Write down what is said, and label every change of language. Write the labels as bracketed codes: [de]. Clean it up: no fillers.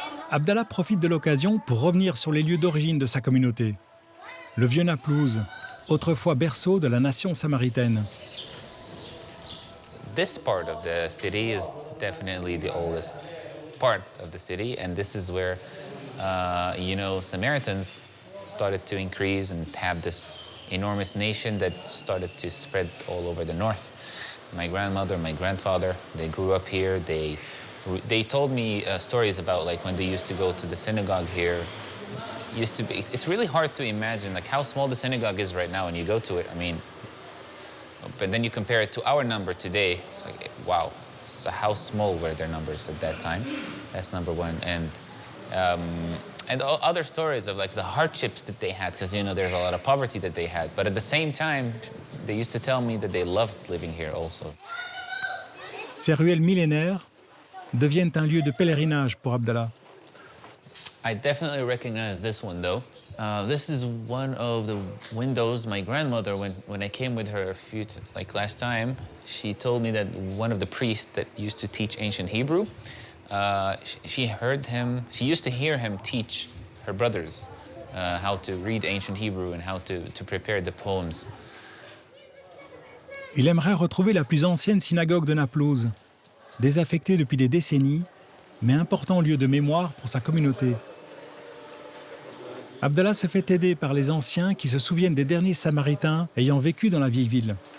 [fr] Abdallah profite de l'occasion pour revenir sur les lieux d'origine de sa communauté. Le vieux Naplouse, autrefois berceau de la nation samaritaine. [en] This part of the city is definitely the oldest part of the city, and this is where, Samaritans started to increase and have this enormous nation that started to spread all over the north. My grandmother, my grandfather, they grew up here. They told me stories about like when they used to go to the synagogue here. It's really hard to imagine like how small the synagogue is right now when you go to it. I mean, but then you compare it to our number today. It's like, wow. So how small were their numbers at that time? That's number one. And other stories of like the hardships that they had, because there's a lot of poverty that they had. But at the same time, they used to tell me that they loved living here also. [fr] Ces ruelles millénaires deviennent un lieu de pèlerinage pour Abdallah. [en] I definitely recognize this one though. This is one of the windows my grandmother, when I came with her last time, she told me that one of the priests that used to teach ancient Hebrew, she used to hear him teach her brothers how to read ancient Hebrew and how to prepare the poems. [fr] Il aimerait retrouver la plus ancienne synagogue de Naplouse, désaffectée depuis des décennies, mais important lieu de mémoire pour sa communauté. Abdallah se fait aider par les anciens qui se souviennent des derniers Samaritains ayant vécu dans la vieille ville.